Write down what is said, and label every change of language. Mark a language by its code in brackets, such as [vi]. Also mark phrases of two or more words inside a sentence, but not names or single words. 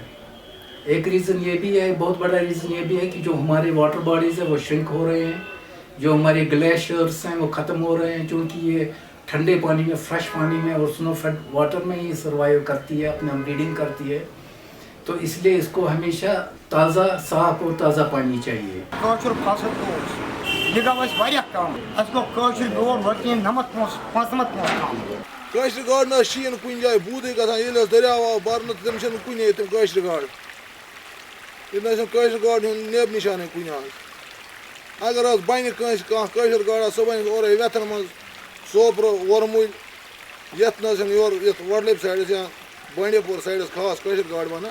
[ur] ایک ریزن یہ بھی ہے، بہت بڑا ریزن یہ بھی ہے کہ جو ہمارے [en] water bodies [ur] ہیں وہ شرنک ہو رہے ہیں، جو ہمارے گلیشیئرس ہیں وہ ختم ہو رہے ہیں، چونکہ یہ ٹھنڈے پانی میں، فریش پانی میں اور [en] snow fed water [ur] میں ہی سروائیو کرتی ہے، اپنا بریڈنگ کرتی ہے. تو اس لیے اس کو ہمیشہ تازہ، صاف اور تازہ پانی چاہیے. [ks] کٲشرِ گاڈٕ نہٕ حظ شیٖن کُنہِ جایہِ بوٗدٕے گژھان ییٚلہِ حظ دٔریاو آو بَرنہٕ تہٕ تٔمِس چھَنہٕ کُنی تِم کٲشرِ گاڈٕ. ییٚتہِ نہٕ حظ چھَنہٕ کٲشرِ گاڈِ ہُنٛد نیب نِشانٕے کُنہِ حظ. اگر حظ بَنہِ کٲنٛسہِ کانٛہہ کٲشِر گاڈا سۄ بَنہِ اورَے وٮ۪تھَن منٛز سوپرٕ وۄرمُلۍ یَتھ نہٕ حظ چھَنہٕ یورٕ یَتھ وۄڈلٮ۪پہِ سایڈَس یا بانڈی پور سایڈَس خاص کٲشِر گاڈٕ بَنان.